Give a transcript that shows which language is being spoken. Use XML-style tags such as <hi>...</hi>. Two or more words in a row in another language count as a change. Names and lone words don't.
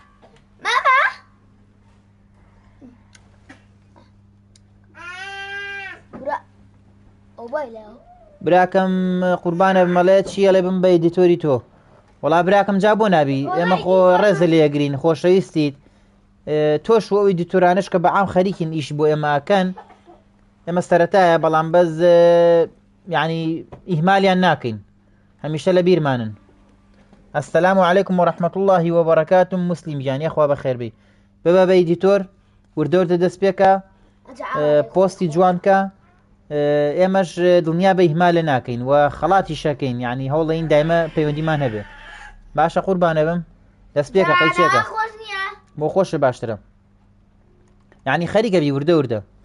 <ckb>براکەم قوربانە بمەڵێ چیە لێ بم بە ئیدیتۆری تۆ وەڵا براکەم جا بۆ نابی ئێمە خۆ ڕێزە لێگرین خۆشەویستیت تۆش و ئەو ئیدیتۆرانش کە بەعام خەریکین ئیش بۆ ئێمە ئەکەن ئێمە سەرەتایە بەڵام بەس یعنی ئیهمالیان ناکەین هەمیشە لە بیرمانن</ckb> <ar>السلام علیکم ورحمة الله وبركاته</ar> <ckb>مسلم گیان یەخوا بەخێر بی ببە بە ئیدیتۆر وردەوردە دەست پێکە پۆستی جوانکە ئێمەش دڵنیا بە ئیهمالە ناکەین و خەڵاتی شەکەین یعنی هەوڵەین دایمە پەیوەندیمان هەبێ باشە قوربانە بم دەست پێکە قەیچێکە بۆ خۆشە باشترە یعنی خەریکە بی وردە وردە</ckb>